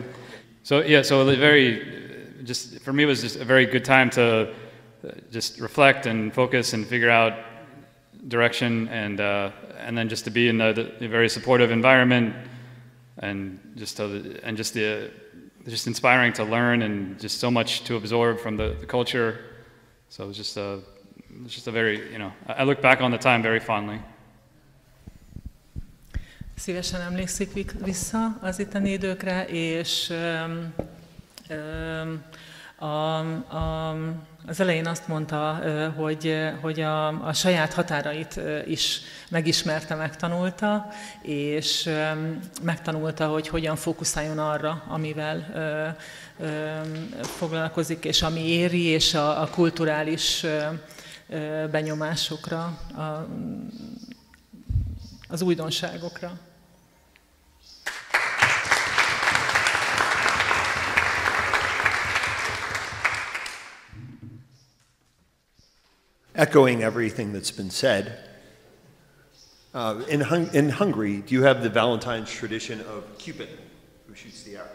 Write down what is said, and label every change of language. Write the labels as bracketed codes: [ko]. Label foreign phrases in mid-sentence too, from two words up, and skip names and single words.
[en] So yeah, so just for me, it was just a very good time to just reflect and focus and figure out direction, and then just to be in the very supportive environment, and just inspiring to learn, and just so much to absorb from the culture. So it was just a very, you know, I look back on the time very fondly. [hu] Szívesen emlékszik vissza az itteni időkre, és az elején azt mondta, hogy a saját határait is megismerte, megtanulta, és megtanulta, hogy hogyan fókuszáljon arra, amivel foglalkozik, és ami éri, és a kulturális benyomásokra, az újdonságokra. [en] Echoing everything that's been said, in Hungary, do you have the Valentine's tradition of Cupid, who shoots the arrow?